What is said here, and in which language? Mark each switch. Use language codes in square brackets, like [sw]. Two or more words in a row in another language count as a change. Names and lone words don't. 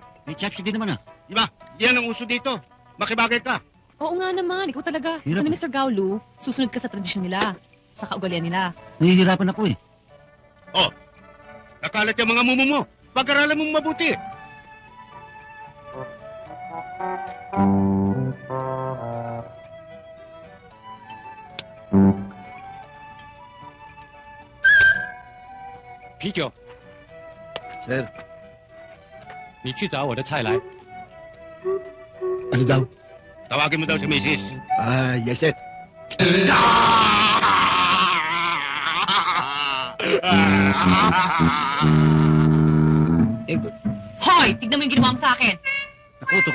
[tl] May chopstick din naman ah. Diba? Yan ang uso dito. Makibagay ka. Oo nga naman, ikaw talaga. Hirap Gusto ni eh. Mr. Gaulo, susunod ka sa tradisyon nila, sa kaugalian nila. Nahihirapan ako eh. Oh, nakalat yung mga mumu mo. Pag-aralan mong mabuti. [zh] 啤酒。 Sir. 你去找我的菜来。 [tl] Ano daw? Tawagin mo daw si Mrs. [en] Yes, sir. [tl] Hoy! Tignan mo yung ginawa mo sa akin. Naku, tuko.